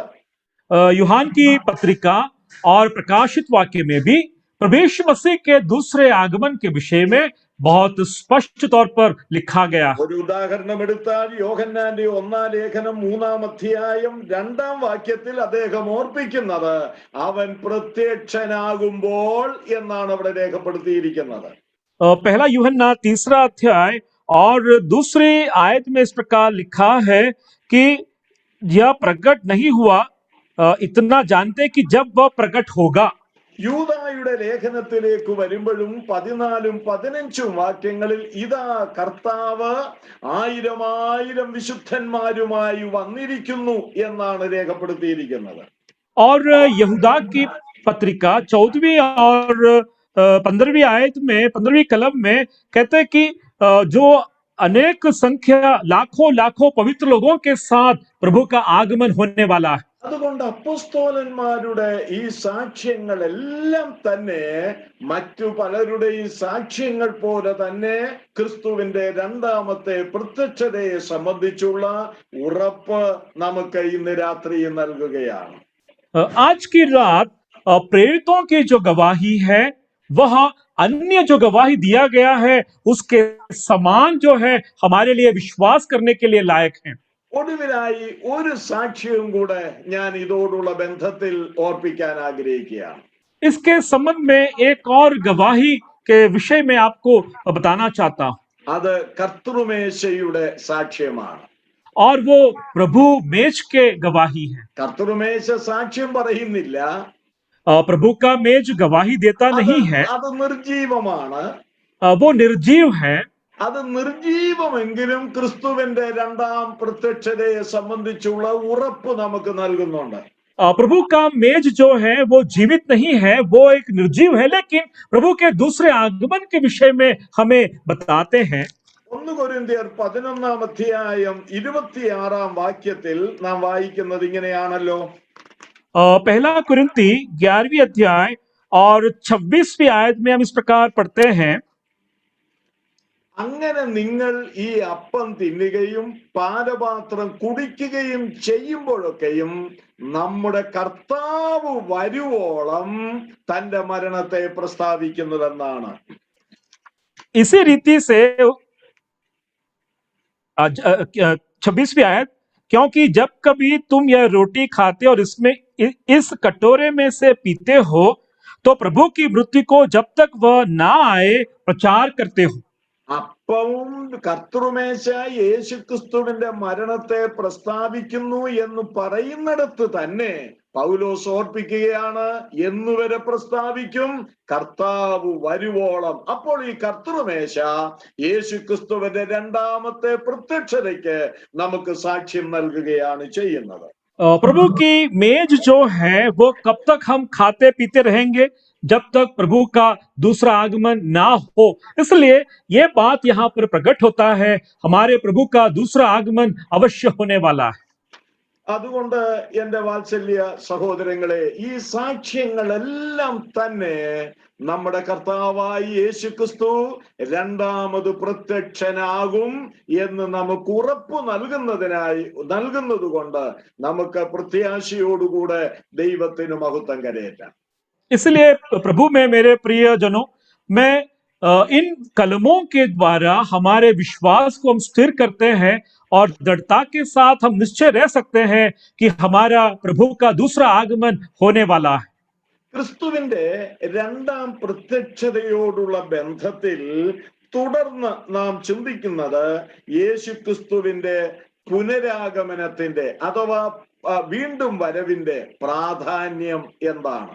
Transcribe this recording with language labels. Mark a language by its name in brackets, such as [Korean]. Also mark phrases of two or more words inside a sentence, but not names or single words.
[Hindi] यूहान की पत्रिका और प्रकाशित वाक्य में भी प्रभु यीशु मसीह के दूसरे आगमन के विषय में बहुत स्पष्ट तौर पर लिखा गया। [Malayalam] ഒരു ഉദാഹരണം എടുത്താൽ യോഹന്നാന്റെ 1 ലേഖനം 3 അധ്യായം 2 വാക്യത്തിൽ അദ്ദേഹം ഓർപ്പിക്കുന്നത് അവൻ പ്രത്യക്ഷനാകുമ്പോൾ എന്നാണ് അവിടെ രേഖപ്പെടുത്തിയിരിക്കുന്നത്. [Hindi] पहला यूहन्ना 3 अध्याय और दूसरी आयत में इस प्रकार लिखा है कि यह प्रकट नहीं हुआ, इतना जानते कि जब वह प्रकट होगा। [Malayalam] യൂദായുടെ ലേഖനത്തിലേക്ക് വരുമ്പോഴും 14ഉം 15ഉം വാക്യങ്ങളിൽ ഇതാ കർത്താവ് 1000 വിശുദ്ധന്മാരുമായി വന്നിരിക്കുന്നു എന്നാണ് രേഖപ്പെടുത്തിയിരിക്കുന്നത്. [Hindi] और यहूदा की पत्रिका 14वीं और 15वीं आयत में 15वीं कलम में कहते हैं कि जो अनेक संख्या लाखों पवित्र लोगों के साथ प्रभु का आगमन होने वाला है. [Malayalam] അതുകൊണ്ട് അപ്പോസ്തലന്മാരുടെ ഈ സാക്ഷ്യങ്ങളെല്ലാം തന്നെ മറ്റു പലരുടെയും സാക്ഷ്യങ്ങൾ പോലെ തന്നെ ക്രിസ്തുവിന്റെ രണ്ടാമത്തെ പ്രത്യക്ഷതയെ സംബന്ധിച്ചുള്ള ഉറപ്പ് നമുക്ക് ഇന്ന് രാത്രി നൽകുകയാണ്. [Hindi] आज की रात प्रेरितों की जो गवाही है वह अन्य जो गवाही दिया गया है उसके समान जो है हमारे लिए विश्वास करने के लिए लायक है. [Malayalam] ഒടുവിലായി ഒരു സാക്ഷ്യവും കൂടെ ഞാൻ ഇതോടുള്ള ബന്ധത്തിൽ ഓർപ്പിക്കാൻ ആഗ്രഹിക്കുകയാണ്. [Hindi] इसके संबंध में एक और गवाही के विषय में आपको बताना चाहता हूं. [Malayalam] അത് കർത്തൃമേശയുടെ സാക്ഷ്യമാണ്. [Hindi] और वो प्रभु मेज के गवाही है. [Malayalam] കർത്തൃമേശ സാക്ഷ്യം പറയുന്നില്ല, [Hindi] प्रभु का मेज गवाही देता नहीं है. [Malayalam] അത് നിർജീവമാണ്. [Hindi] वो निर्जीव है. [Malayalam] അത് നിർജീവമെങ്കിലും ക്രിസ്തുവിന്റെ രണ്ടാം പ്രത്യക്ഷതയെ സംബന്ധിച്ചുള്ള ഉറപ്പ് നമുക്ക് നൽകുന്നുണ്ട്. [Hindi] प्रभु का मेज जो है वो जीवित नहीं है, वो एक निर्जीव है, लेकिन प्रभु के दूसरे आगमन के विषय में हमें बताते हैं. [Malayalam] 1 കൊരിന്ത്യർ 11-ാം അധ്യായം 26-ാം വാക്യത്തിൽ നാം വായിക്കുന്നത് ഇങ്ങനെയാണല്ലോ. [Hindi] पहला कुरिन्ती 11वीं अध्याय और 26वीं आयत में हम इस प्रकार पढ़ते हैं. [Malayalam] അങ്ങനെ നിങ്ങൾ ഈ അപ്പം തിന്നുകയും പാനപാത്രം കുടിക്കുകയും ചെയ്യുമ്പോഴൊക്കെയും നമ്മുടെ കർത്താവ് വരുവോളം തന്റെ മരണത്തെ പ്രസ്താവിക്കുന്നതെന്നാണ്. [Hindi] इसी रीति से 26वीं आयत, क्योंकि जब कभी तुम यह रोटी खाते और इसमें इस कटोरे में से पीते हो तो प्रभु की मृत्यु को जब तक वह ना आए प्रचार करते हो. [Malayalam] അപ്പവും കർത്തൃമേശ യേശുക്രിസ്തുവിന്റെ മരണത്തെ പ്രസ്താവിക്കുന്നു എന്ന് പറയുന്നിടത്ത് തന്നെ പൗലോസ് ഓർപ്പിക്കുകയാണ്, എന്നുവരെ പ്രസ്താവിക്കും? കർത്താവ് വരുവോളം. അപ്പോൾ ഈ കർത്തൃമേശ യേശുക്രിസ്തുവിന്റെ രണ്ടാമത്തെ പ്രത്യക്ഷതയ്ക്ക് നമുക്ക് സാക്ഷ്യം നൽകുകയാണ് ചെയ്യുന്നത്. [Hindi] प्रभु की मेज जो है वो कब तक हम खाते पीते रहेंगे? जब तक प्रभु का दूसरा आगमन ना हो. इसलिए ये बात यहाँ पर प्रकट होता है, हमारे प्रभु का दूसरा आगमन अवश्य होने वाला है. [Malayalam] അതുകൊണ്ട് എന്റെ വാത്സല്യ സഹോദരങ്ങളെ, ഈ സാക്ഷ്യങ്ങളെല്ലാം തന്നെ നമ്മുടെ കർത്താവായ യേശുക്രിസ്തു രണ്ടാമത് പ്രത്യക്ഷനാകും എന്ന് നമുക്ക് ഉറപ്പ് നൽകുന്നത് കൊണ്ട് നമുക്ക് പ്രത്യാശയോടുകൂടെ ദൈവത്തിന് മഹത്വം കരയേറ്റാം. [Hindi] इसलिए प्रभु में मेरे प्रियजनों, मैं इन कलमों के द्वारा हमारे विश्वास को हम स्थिर करते हैं और दृढ़ता के साथ हम निश्चय रह सकते हैं कि हमारा प्रभु का दूसरा आगमन होने वाला है. [Malayalam] ക്രിസ്തുവിന്റെ രണ്ടാം പ്രത്യക്ഷതയോടുള്ള ബന്ധത്തിൽ തുടർന്ന് നാം ചിന്തിക്കുന്നത് യേശുക്രിസ്തുവിന്റെ പുനരാഗമനത്തിന്റെ അഥവാ വീണ്ടും വരവിന്റെ പ്രാധാന്യം എന്താണ്?